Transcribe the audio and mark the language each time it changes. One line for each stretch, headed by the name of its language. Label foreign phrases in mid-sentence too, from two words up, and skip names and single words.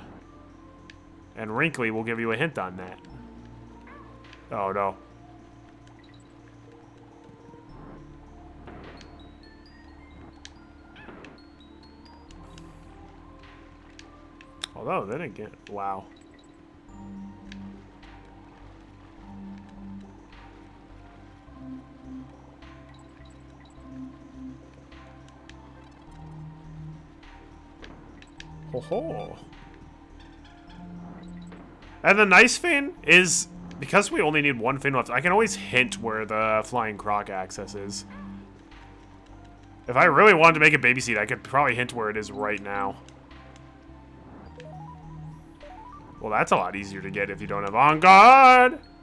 English: And Wrinkly will give you a hint on that. Oh, no. Although, then again, wow. Ho ho. And the nice thing is, because we only need one fin left, I can always hint where the flying croc access is. If I really wanted to make a baby seat, I could probably hint where it is right now. Well, that's a lot easier to get if you don't have on guard.